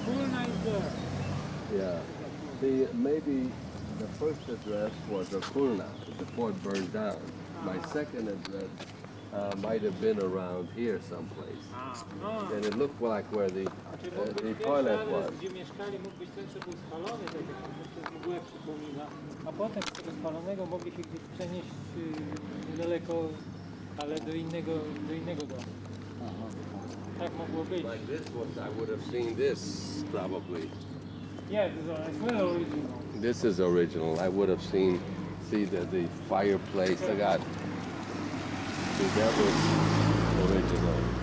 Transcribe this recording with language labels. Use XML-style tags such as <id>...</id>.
<en>Chona is there. Yeah. See, maybe the first address was a Chona before it burned down. My second address might have been around here someplace. And it looked like where the toilet was.</en> <pl>Gdzie mieszkali, mógł być ten, co był spalony, to tak mgłę przypomina. A potem z tego spalonego mogli się gdzieś przenieść daleko, ale do innego domu. Tak mogło być.</pl> <en>Like this was, I would have seen this probably. Yeah, it's well original. This is original. I would have seen, see the fireplace. I got. See, that was original.</en>